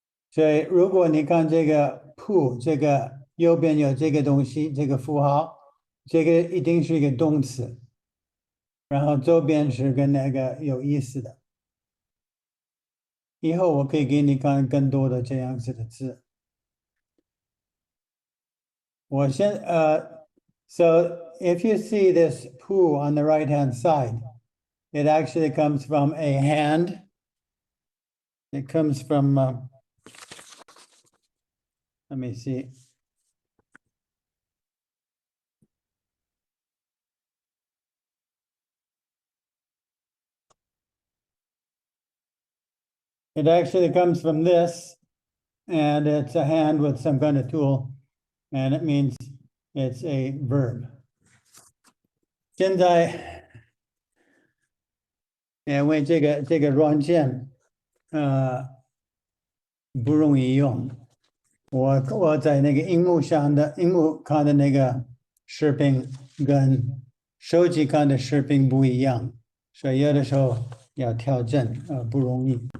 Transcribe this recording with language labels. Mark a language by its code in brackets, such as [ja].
[zh] 所以如果你看这个铺，这个右边有这个东西，这个符号，这个一定是一个动词，然后周边是跟那个有意思的。以后我可以给你看更多的这样子的字。 [en] So if you see this poo on the right hand side, it actually comes from a hand. It comes from, let me see. It actually comes from this, and it's a hand with some kind of tool, and it means it's a verb. [zh] 现在，因为这个软件，不容易用。我在那个荧幕看的那个视频跟手机看的视频不一样，所以有的时候要调整，不容易。